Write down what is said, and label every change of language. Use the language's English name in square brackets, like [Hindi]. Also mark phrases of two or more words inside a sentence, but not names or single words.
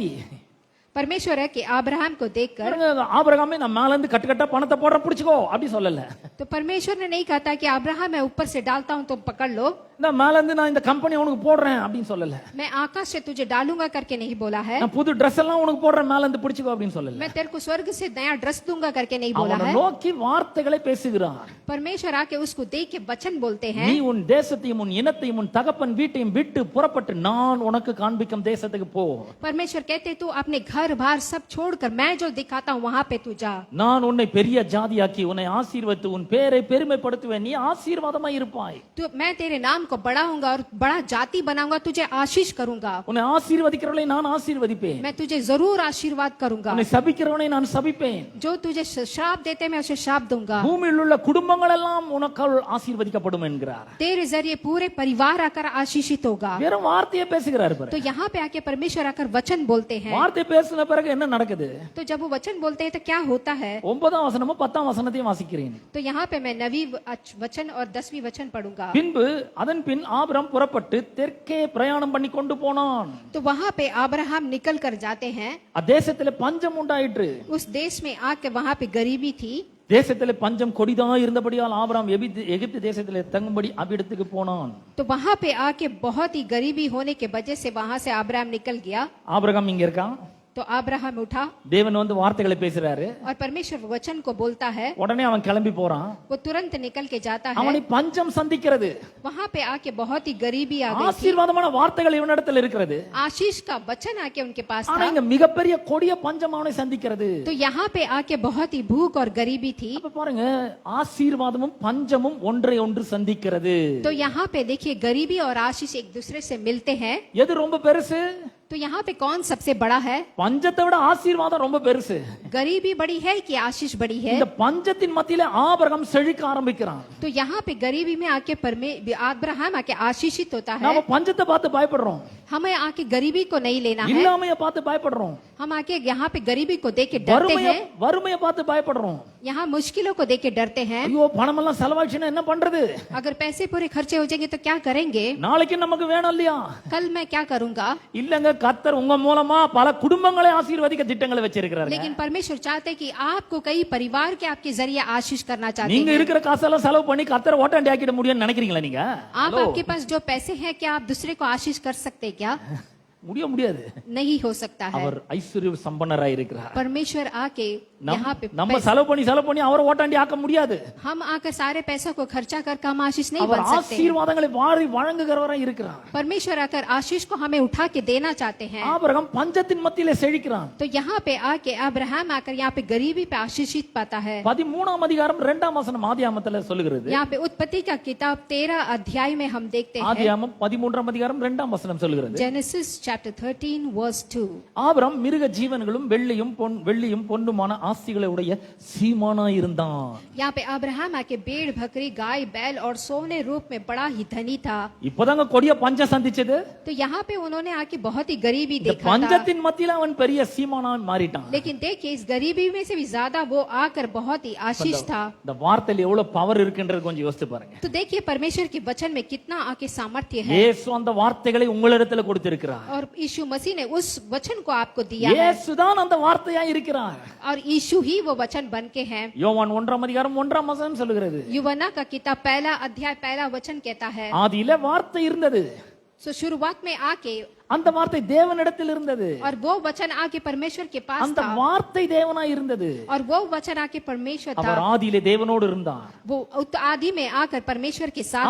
[Hindi] परमेश्वर है कि अब्राहम को देखकर, [Tamil] ஆபிரகாமே நான் மேல இருந்து கட்டு பணத்தை போடுற புடிச்சுக்கோ அப்படி சொல்லல. [Hindi] तो परमेश्वर ने नहीं कहा था कि अब्राहम मैं ऊपर से डालता हूं तुम पकड़ लो, [Tamil] இந்த மேல இருந்து நான் இந்த கம்பெனி உனக்கு போடுறேன் அப்படின்னு சொல்லல. [Hindi] मैं आकाश से तुझे डालूंगा करके नहीं बोला है, [Tamil] நான் புது Dress எல்லாம் உனக்கு போடுறேன் மேல இருந்து புடிச்சுக்கோ அப்படின்னு சொல்லல. [Hindi] मैं तेरे को स्वर्ग से नया ड्रेस दूंगा करके नहीं बोला [Tamil] அவனை [Hindi] है। [Tamil] நோக்கி வார்த்தைகளை பேசுகிறார். [Hindi] परमेश्वर आके उसको देख के वचन बोलते हैं, [Tamil] நீ உன் தேசத்தையும் உன் இனத்தையும் உன் தகப்பன் வீட்டையும் விட்டு புறப்பட்டு நான் உனக்கு காண்பிக்கும் தேசத்துக்கு போ. [Hindi] परमेश्वर कहते तू अपने घर बार सब छोड़कर मैं जो दिखाता हूं वहां पे तू जा। [Tamil] நான் உன்னை பெரிய ஜாதியாக்கி உன்னை ஆசீர்வதித்து உன் பேரை பெருமைப்படுத்துவேன், நீ ஆசீர்வாதமாய் இருப்பாய். [Hindi] तो मैं तेरे नाम को बढ़ाऊंगा और बड़ा जाति बनाऊंगा, तुझे आशीष करूंगा। [Tamil] உன்னை ஆசீர்வதிக்கிறவளை நான் ஆசீர்வதிப்பேன், [Hindi] मैं तुझे जरूर आशीर्वाद करूंगा, [Tamil] உன்னை சபிக்கிறவனை நான் சபிப்பேன். [Hindi] जो तुझे श्राप देते मैं उसे श्राप दूंगा। [Tamil] பூமியில் உள்ள குடும்பங்கள் எல்லாம் உனக்கால் ஆசீர்வதிக்கப்படும் என்கிறார். [Hindi] तेरे जरिए पूरे परिवार आकर आशीषित होगा। [Tamil] வெறும் வார்த்தையை பேசுகிறார் பாரு. [Hindi] तो यहाँ पे आके परमेश्वर आकर वचन बोलते हैं। [Tamil] வார்த்தை பேசின பிறகு என்ன நடக்குது? [Hindi] तो जब वो वचन बोलते हैं तो क्या होता है? [Tamil] 9ஆம் வசனமும் 10ஆம் வசனத்தையும் வாசிக்கிறேன். [Hindi] तो यहाँ पे मैं 9वीं वचन और 10वीं वचन पढ़ूंगा। [Tamil] பின்பு அதன் பின் ஆபிரகாம் புறப்பட்டு தெற்கே பிரயாணம் பண்ணி கொண்டு போனான். [Hindi] तो वहाँ पे अब्राहम निकल कर जाते हैं। [Tamil] அத்தேசத்திலே பஞ்சம் உண்டாயிற்று. [Hindi] उस देश में आके वहाँ पे गरीबी थी। [Tamil] தேசத்திலே பஞ்சம் கொடிதா இருந்தபடியால் ஆபிரகாம் எகிப்து தேசத்திலே தங்கும்படி அவ்விடத்துக்கு போனான். [Hindi] तो वहाँ पे आके बहुत ही गरीबी होने के वजह से वहाँ से अब्राहम निकल गया। [Tamil] ஆபிரகாம் இங்க இருக்கான். [Hindi] तो अब्राहम उठा [Tamil] தேவன் வந்து வார்த்தைகளை பேசுறாரு. [Hindi] और परमेश्वर वचन को बोलता है। [Tamil] உடனே அவன் கிளம்பி போறான். [Hindi] वो तुरंत निकल के जाता है। [Tamil] அவனை பஞ்சம் சந்திக்கிறது. [Hindi] वहाँ पे आके बहुत ही गरीबी आ गई थी। [Tamil] ஆசீர்வாதமான வார்த்தைகள் இவனிடத்தில் இருக்கிறது. [Hindi] आशीष का वचन आके उनके पास [Tamil] ஆனா [Hindi] था। [Tamil] இங்க மிகப்பெரிய கொடிய பஞ்சம் அவனை சந்திக்கிறது. [Hindi] तो यहाँ पे आके बहुत ही भूख और गरीबी थी। [Tamil] அப்ப பாருங்க, ஆசீர்வாதமும் பஞ்சமும் ஒன்றை ஒன்று சந்திக்கிறது. [Hindi] तो यहाँ पे देखिए गरीबी और आशीष एक दूसरे से मिलते हैं। [Tamil] எது ரொம்ப பெருசு? [Hindi] तो यहाँ पे कौन सबसे बड़ा है? [Tamil] பஞ்சத்தை விட ஆசீர்வாதம் ரொம்ப பெருசு. [Hindi] गरीबी बड़ी है कि आशीष बड़ी है? [Tamil] இந்த பஞ்சத்தின் மத்தியிலே ஆபிரகாம் செழிக்க ஆரம்பிக்கிறான். [Hindi] तो यहाँ पे गरीबी में आके अब्राहम आके आशीषित होता है। [Tamil] நாம பஞ்சத்தை பார்த்து பயப்படுறோம், [Hindi] हमें आके गरीबी को नहीं लेना है। [Tamil] இல்லாமைய பார்த்து பயப்படுறோம், [Hindi] हम आके यहाँ पे गरीबी को देख के डरते हैं। [Tamil] வறுமைய பார்த்து பயப்படுறோம். [Hindi] यहाँ मुश्किलों को देख के डरते हैं। [Tamil] ஐயோ பணம் எல்லாம் செலவாச்சுன்னா என்ன பண்றது? [Hindi] अगर पैसे पूरे खर्चे हो जाएंगे तो क्या करेंगे? [Tamil] நாளைக்கு நமக்கு வேணும் இல்லையா? [Hindi] कल मैं क्या करूंगा? [Tamil] இல்லங்க, கர்த்தர் உங்க மூலமா பல குடும்பங்களை ஆசீர்வதிக்க திட்டங்களை வச்சிருக்கிறாரு. [Hindi] लेकिन परमेश्वर चाहते हैं कि आपको कई परिवार के आपके जरिए आशीष करना चाहते [Tamil] நீங்க [Hindi] हैं। [Tamil] இருக்கிற காசெல்லாம் செலவு பண்ணி கர்த்தர் ஓட்டாண்டி ஆக்கிட முடியும்னு நினைக்கிறீங்களா நீங்க? [Hindi] आप आपके पास जो पैसे हैं क्या आप दूसरे को आशीष कर सकते हैं क्या? [Tamil] முடியாது. [Hindi] नहीं हो सकता है। [Tamil] அவர் ஐஸ்வர்ய சம்பன்னராய் இருக்கிறார். [Hindi] परमेश्वर आके यहाँ पे [Tamil] நம்ம செலவு பண்ணி அவரை ஓட்டாண்டி ஆக்க முடியாது. [Hindi] हम आकर सारे पैसों को खर्चा कर हम आशीष नहीं [Tamil] அவர் [Hindi] बन सकते। [Tamil] ஆசீர்வாதங்களை வாரி வழங்குகிறவராய் இருக்கிறார். [Hindi] परमेश्वर आकर आशीष को हमें उठा के देना चाहते हैं। [Tamil] ஆபிரகாம் பஞ்சத்தின் மத்தியிலே செழிக்கிறான். [Hindi] तो यहाँ पे आके अब्राहम आकर यहाँ पे गरीबी पे आशीषित पाता है। [Tamil] 13ஆம் அதிகாரம் 2ஆம் வசனம் ஆதியாகமத்துல சொல்லுகிறது. [Hindi] यहाँ पे उत्पत्ति का किताब 13 अध्याय में हम देखते हैं। [Tamil] ஆதியாகமம் 13ஆம் அதிகாரம் 2ஆம் வசனம் சொல்லுகிறது. [English] Genesis chapter 13 verse 2। [Tamil] ஆபிரகாம் மிருக ஜீவன்களும் வெள்ளியும் பொன்னுமான ஆஸ்திகளை உடைய சீமானாய் இருந்தான். [Hindi] यहाँ पे अब्राहम आके भेड़ बकरी गाय बैल और सोने रूप में बड़ा ही धनी था। [Tamil] இப்போதாங்க கொடிய பஞ்சம் சந்திச்சது. [Hindi] तो यहाँ पे उन्होंने आके बहुत ही गरीबी [Tamil] இந்த [Hindi] देखा था। [Tamil] பஞ்சத்தின் மத்தியில அவன் பெரிய சீமானாய் மாறிட்டான். [Hindi] लेकिन देखिए इस गरीबी में से भी ज्यादा वो आकर बहुत ही आशीष था। [Tamil] இந்த வார்த்தையில எவ்வளவு பவர் இருக்குன்றது கொஞ்சம் யோசிச்சு பாருங்க. [Hindi] तो देखिए परमेश्वर के वचन में कितना आके सामर्थ्य है। [Tamil] இயேசு அந்த வார்த்தைகளை உங்களிடத்துல கொடுத்திருக்கிறார். [Hindi] और यीशु मसीह ने उस वचन को आपको दिया है। [Tamil] இயேசு தான் அந்த வார்த்தையா இருக்கிறார். [Hindi] और यीशु ही वो वचन बन के हैं। [Tamil] யோவான் 1ஆம் அதிகாரம் 1ஆம் வசனம் சொல்லுகிறது. [Hindi] यूहन्ना का किताब 1 अध्याय 1 वचन कहता है, [Tamil] ஆதியிலே வார்த்தை இருந்தது, [Hindi] सो शुरुआत में आके [Tamil] அந்த வார்த்தை தேவனிடத்தில் இருந்தது, [Hindi] और वो वचन आके परमेश्वर के पास [Tamil] அந்த [Hindi] था [Tamil] வார்த்தை தேவனாய் இருந்தது. [Hindi] और वो वचन आके परमेश्वर था। [Tamil] அவர் ஆதியிலே தேவனோடு இருந்தார், [Hindi] वो आदि में आकर परमेश्वर के साथ